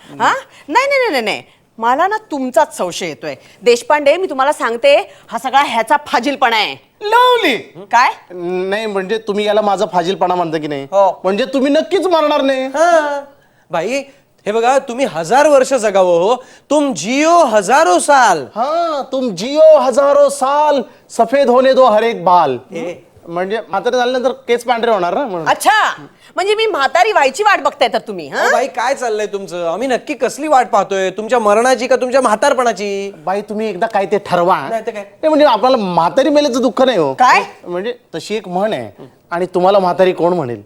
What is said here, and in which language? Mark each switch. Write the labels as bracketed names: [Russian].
[Marathi] हा नाही नाही नाही नाही, मला ना तुमचाच संशय येतोय. देशपांडे, मी तुम्हाला सांगते, हा सगळा ह्याचा फाजीलपणा आहे. लावली काय? नाही म्हणजे तुम्ही याला माझा फाजीलपणा म्हणता की नाही. हो. म्हणजे तुम्ही नक्कीच मरणार नाही. बाई हे बघा, तुम्ही 1000 वर्ष जगावं हो. [Hindi] तुम जियो हजारो साल. हाँ तुम जियो हजारो साल सफेद होने दो हर एक बाल. [Marathi] म्हणजे म्हातारे झाल्यानंतर केस पांढरे होणार ना म्हणून. अच्छा, म्हणजे मी म्हातारी व्हायची वाट बघताय तर तुम्ही. हा अहो बाई, काय चाललंय तुमचं? आम्ही नक्की कसली वाट पाहतोय? तुमच्या मरणाची का तुमच्या म्हातारपणाची? बाई तुम्ही एकदा काय ते ठरवा. नाही तर काय? नाही म्हणजे आपल्याला म्हातारी मेल्याचं दुःख नाही हो. काय? म्हणजे तशी एक म्हण आहे आणि तुम्हाला म्हातारी कोण म्हणेल.